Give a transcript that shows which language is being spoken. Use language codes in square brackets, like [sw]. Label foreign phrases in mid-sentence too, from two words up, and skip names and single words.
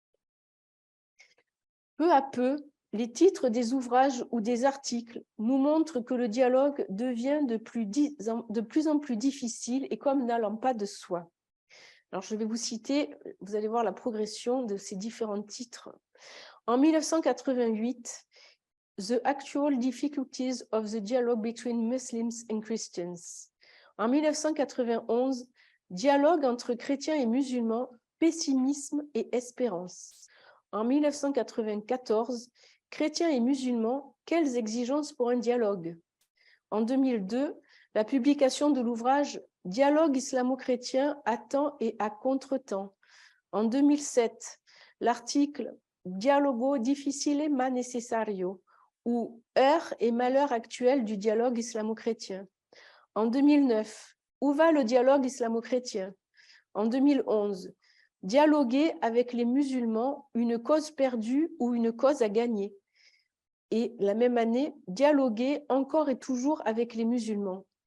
[fr] Peu à peu, les titres des ouvrages ou des articles nous montrent que le dialogue devient de plus en plus difficile et comme n'allant pas de soi. Alors, je vais vous citer, vous allez voir la progression de ces différents titres. En 1988, [en] The Actual Difficulties of the Dialogue Between Muslims and Christians. [fr] En 1991, Dialogue entre chrétiens et musulmans, pessimisme et espérance. En 1994, Chrétiens et musulmans, quelles exigences pour un dialogue? En 2002, la publication de l'ouvrage Dialogue islamo-chrétien à temps et à contre-temps. En 2007, l'article [it] Dialogo difficile ma necessario [fr] ou Heures et malheurs actuels du dialogue islamo-chrétien. En 2009, Où va le dialogue islamo-chrétien? En 2011, Dialoguer avec les musulmans, une cause perdue ou une cause à gagner. Et la même année, Dialoguer encore et toujours avec les musulmans.